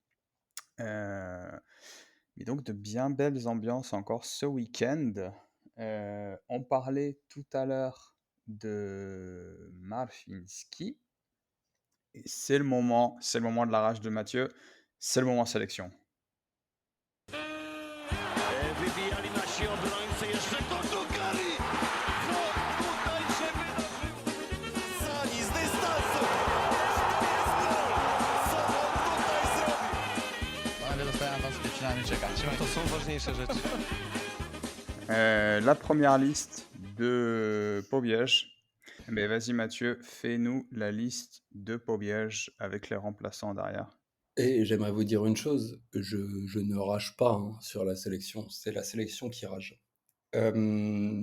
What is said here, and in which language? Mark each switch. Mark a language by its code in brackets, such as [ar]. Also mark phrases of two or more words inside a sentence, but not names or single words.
[fr] Mais donc, de bien belles ambiances encore ce week-end. On parlait tout à l'heure de Marfinski. Et c'est le moment de la rage de Mathieu, c'est le moment sélection. [pl] Wybijali nasi obrońcy, jeszcze Kotokari! Co tutaj się wydarzy? Sani z dystansu! To jest gol! Co on tutaj zrobił? Ale dostałem was przynajmniej czekać. To są ważniejsze rzeczy. [fr] La première liste de Pobiež. Mais vas-y Mathieu, fais-nous la liste de Pobiež avec les remplaçants derrière. Et j'aimerais vous dire une chose, je ne rage pas hein, sur la sélection, c'est la sélection qui rage.